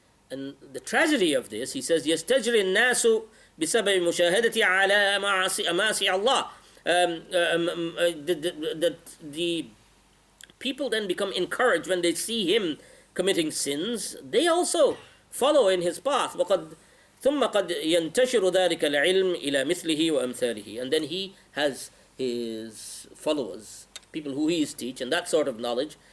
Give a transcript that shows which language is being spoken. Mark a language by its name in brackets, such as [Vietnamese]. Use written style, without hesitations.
[English] And the tragedy of this, he says, [Arabic] يستجري الناس بسبب مشاهدة على معاصي الله. [English] The people then become encouraged when they see him committing sins. They also follow in his path. [Arabic] ثم قد ينتشر ذلك العلم إلى مثله وأمثاله. [English] And then he has his followers, people who he is teach, and that sort of knowledge.